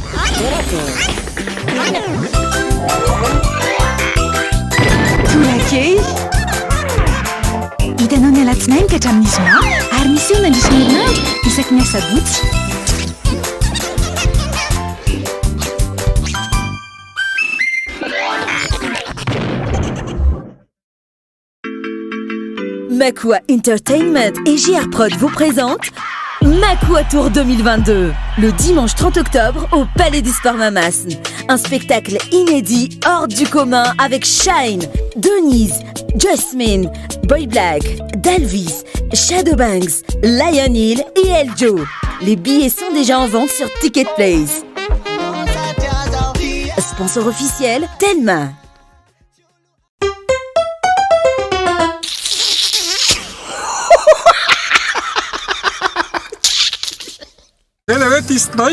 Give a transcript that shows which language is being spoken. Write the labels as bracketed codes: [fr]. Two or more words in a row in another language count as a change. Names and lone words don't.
[mg] Torakey hitanao ny alatsinainy ka hatramin'ny zoma ary misy eo nandrisy ny herinandro isaky ny asabotsy. [fr] Makua Entertainment et JR Prod vous présentent Makua Tour 2022, le dimanche 30 octobre au Palais des Sports Mamasne. Un spectacle inédit hors du commun avec Shine, Denise, Jasmine, Boy Black, Dalvis, Shadowbanks, Lion Hill et Eljo. Les billets sont déjà en vente sur Ticketplace. Sponsor officiel, Telma. [mg] Ela hoe ty stray.